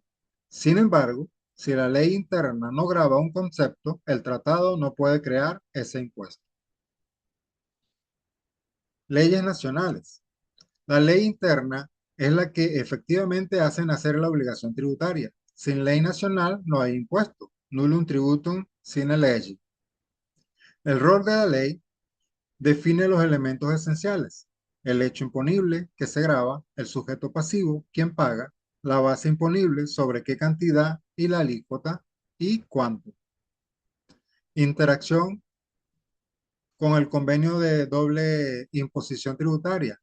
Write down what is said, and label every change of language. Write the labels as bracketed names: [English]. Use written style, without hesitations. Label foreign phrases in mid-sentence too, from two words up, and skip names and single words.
[Spanish] Sin embargo, si la ley interna no grava un concepto, el tratado no puede crear ese impuesto. Leyes nacionales. La ley interna es la que efectivamente hace nacer la obligación tributaria. Sin ley nacional no hay impuesto. [Latin] Nullum tributum sine lege. [Spanish] El rol de la ley define los elementos esenciales: el hecho imponible que se grava, el sujeto pasivo, quien paga, la base imponible, sobre qué cantidad y la alícuota y cuánto. Interacción con el convenio de doble imposición tributaria.